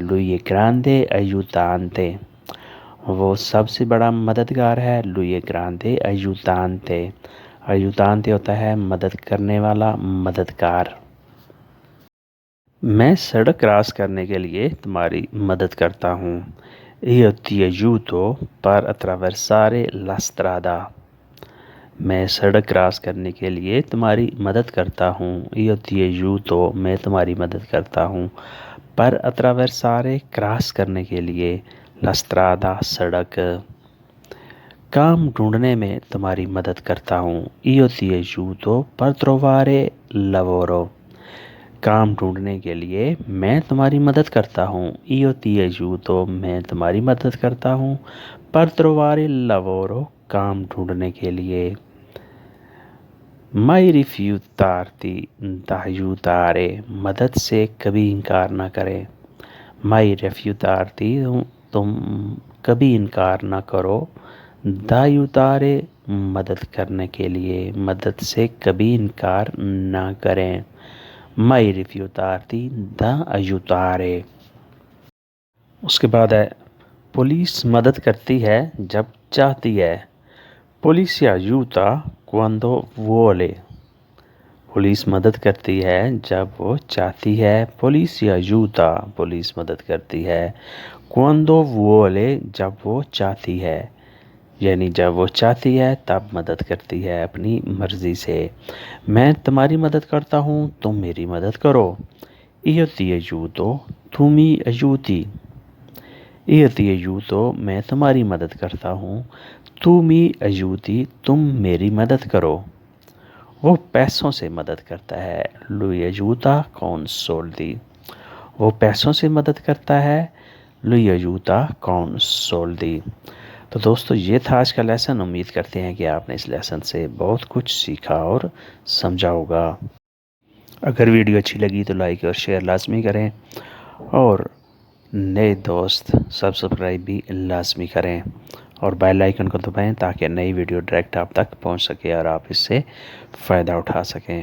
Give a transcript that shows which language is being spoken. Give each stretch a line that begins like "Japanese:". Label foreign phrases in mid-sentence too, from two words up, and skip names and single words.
Italian: lui grande aiutante,
Hindi: वो सबसे बड़ा मददगार है।
Italian: lui grande aiutante.
Hindi: अयूतांते होता है मदद करने वाला, मददगार। मैं सड़क क्रॉस करने के लिए तुम्हारी मदद करता हूँ।
Italian: Io ti aiuto per attraversare la strada,
Hindi: मैं सड़क क्रॉस करने के लिए तुम्हारी मदद करता हूँ।
Italian: Io ti aiuto,
Hindi: मैं तुम्हारी मदद करता हूँ।
Italian: per attraversare,
Hindi: क्रॉस करने के लिए।
Italian: La strada,
Hindi: सड़क। काम ढूंढने में तुम्हारी मदद करता हूँ।
Italian: Io ti aiuto per trovare lavoro,
Hindi: काम ढूंढने के लिए मैं तुम्हारी मदद करता हूँ।
Italian: Io ti aiuto,
Hindi: मैं तुम्हारी मदद करता हूँ।
Italian: per trovare lavoro,
Hindi: काम ढूंढने के लिए।
Italian: Mai rifiutarti d'aiutare,
Hindi: मदद से कभी इनकार ना करें।
Italian: Mai rifiutarti,
Hindi: तुम कभी इनकार ना करो। d'aiutare, मदद करने के लिए, मदद से कभी इनकार ना करें।
Italian: Mai rifiutarti d'aiutare।
Hindi: उसके बाद है, पुलिस मदद करती है जब चाहती है।
Italian: Polizia aiuta quando vuole,
Hindi: पुलिस मदद करती है जब वो चाहती है।
Italian: Polizia aiuta,
Hindi: पुलिस मदद करती है।
Italian: Quando vuole,
Hindi: जब वो चाहती है, यानी जब वो चाहती है तब मदद करती है अपनी मर्ज़ी से। मैं तुम्हारी मदद करता हूँ, तुम मेरी मदद करो।
Italian: Io ti aiuto, tu mi aiuti। Io ti aiuto,
Hindi: मैं तुम्हारी मदद करता हूँ,
Italian: tu mi aiuti,
Hindi: तुम मेरी मदद करो, वह पैसों से मदद करता है.
Italian: lui aiuta con soldi،
Hindi: वह पैसों से मदद करता है.
Italian: lui aiuta con soldi.
Hindi: तो दोस्तो यह था आज का लेसन. उम्मीद करते हैं कि आप ने इस लेसन से बहुत कुछ सीखा और समझा होगा. अगर वीडियो अच्छी लगी तो लाइक और शेयर लाज़मी करें, और नए दोस्त सब्सक्राइब भी लाज़मी करें, और बेल आइकन को दबाएं ताकि नई वीडियो डायरेक्ट आप तक पहुंच सके और आप इस से फ़ायदा उठा सकें.